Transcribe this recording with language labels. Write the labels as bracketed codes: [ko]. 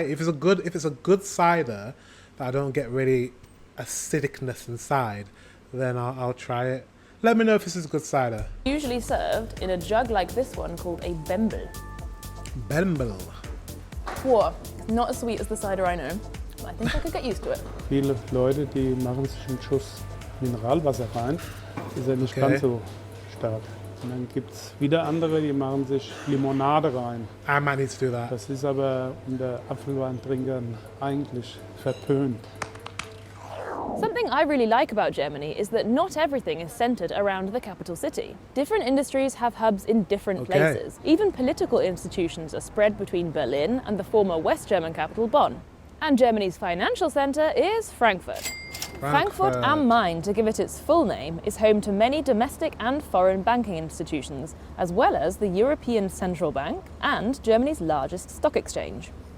[en] If it's a good cider that I don't get really acidicness inside, then I'll try it. Let me know if this is good cider. Usually served in a jug like this one called a Bembel. Bembel. Whoa, not as sweet as the cider I know. I think I could get used to it. [de] Viele Leute, die machen sich einen Schuss Mineralwasser rein. Ist ja nicht ganz so stark. Und dann gibt es wieder andere, die machen sich Limonade rein. [en] I might need to do that. [de] Das ist aber unter Apfelweintrinkern eigentlich verpönt. [en] Something I really like about Germany is that not everything is centred around the capital city. Different industries have hubs in different places. Even political institutions are spread between Berlin and the former West German capital Bonn. And Germany's financial centre is Frankfurt. Frankfurt am Main, to give it its full name, is home to many domestic and foreign banking institutions, as well as the European Central Bank and Germany's largest stock exchange.